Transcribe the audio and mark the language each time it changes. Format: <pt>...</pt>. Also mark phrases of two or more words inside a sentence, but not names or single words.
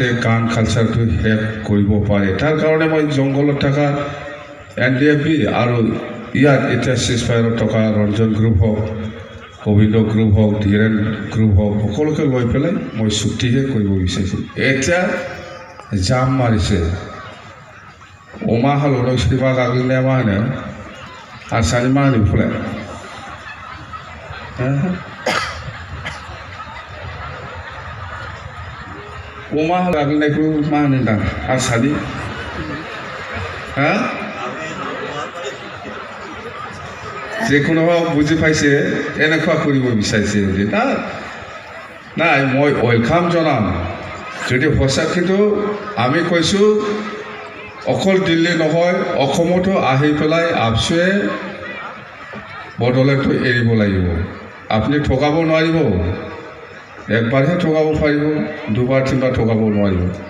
<as>গান কালচাৰটো শেষ কৰিব পাৰে তাৰ কাৰণে মই জংঘলত থকা NDFB আৰু ইয়াত এতিয়া চিজফায়াৰত থকা ৰঞ্জন গ্ৰুপ হওক গোবিন্দ গ্ৰুপ হওক ধীৰেন গ্ৰুপ হওক সকলোকে লৈ পেলাই মই চুক্তিহে কৰিব বিচাৰিছোঁ এতিয়া জাম মাৰিছে অমা হাললৈ চিবা গাগলিলে</as> <brx>मा होनो आसानि मा होनो बेखौलाय अमा गागलिनायखौ मा होनो दां आसानि</brx> <as>যিকোনো বুজি পাইছে এনেকুৱা কৰিব বিচাৰিছে নাই মই ৱেলকাম জনাম যদি সঁচা কিন্তু আমি কৈছোঁ অকল দিল্লী নহয় অসমতো আহি পেলাই আপচুৱে বড়োলেণ্ডটো এৰিব লাগিব আপুনি ঠগাব নোৱাৰিব একবাৰহে ঠগাব পাৰিব দুবাৰ তিনিবাৰ ঠগাব নোৱাৰিব</as>